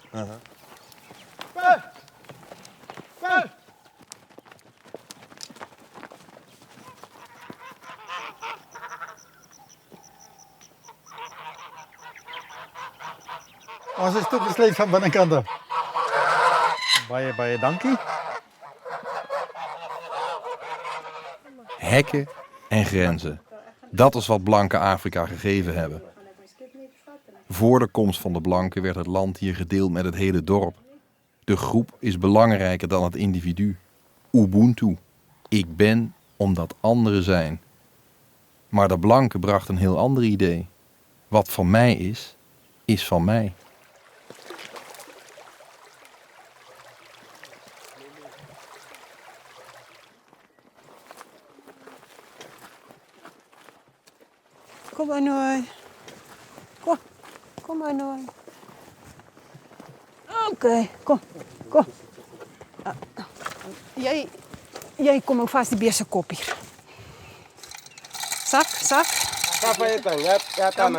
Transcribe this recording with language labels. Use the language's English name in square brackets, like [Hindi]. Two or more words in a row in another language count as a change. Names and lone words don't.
[Afrikaans] Ons is toegesluit van binnekant af. Baie dankie. [Dutch] Hekken en grenzen. Dat is wat blanken Afrika gegeven hebben. Voor de komst van de blanken werd het land hier gedeeld met het hele dorp. De groep is belangrijker dan het individu. Ubuntu. Ik ben omdat anderen zijn. Maar de blanken bracht een heel ander idee. Wat van mij is van mij. [Afrikaans] Kom Anoy. Kom Anoy. Oké, kom. Jy kom ook vas die beeste kop hier. Sak. Papa je dan? Ja, Tana.